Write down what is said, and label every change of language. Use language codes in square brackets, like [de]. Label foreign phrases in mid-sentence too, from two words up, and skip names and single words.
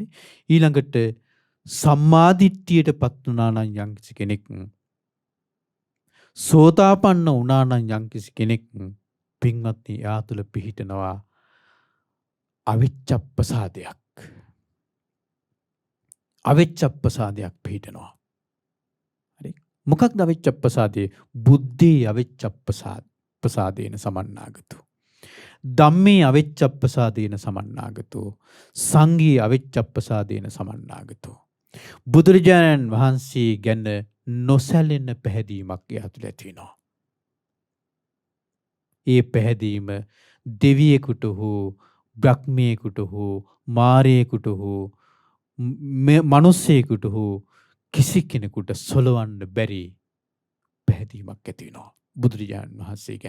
[si] ඊළඟට සම්මාදිට්ඨියටපත් වුණා නම් යම්කිසි කෙනෙක්, සෝතාපන්න වුණා නම් යම්කිසි කෙනෙක්, පින්වත්නි එයා තුළ පිහිටනවා අවිච්ඡප්පසාදයක්. අවිච්ඡප්පසාදයක් පිහිටනවා. හරි? මොකක්ද අවිච්ඡප්පසාදේ? [pi] බුද්ධේ අවිච්ඡප්පසාදේන සමන්නාගතෝ. ධම්මේ අවිච්ඡප්පසාදේන සමන්නාගතෝ. සංඝේ අවිච්ඡප්පසාදේන සමන්නාගතෝ. [si] බුදුරජාණන් වහන්සේ ගැන නොසැලෙන පැහැදීමක් එයා තුළ ඇති වෙනවා. ඒ පැහැදීම දෙවියෙකුට හෝ බ්‍රහ්මයෙකුට හෝ මාරයෙකුට හෝ මනුස්සයෙකුට හෝ කිසි කෙනෙකුට සොලවන්න බැරි පැහැදීමක් ඇති වෙනවා බුදුරජාණන් වහන්සේ ගැන.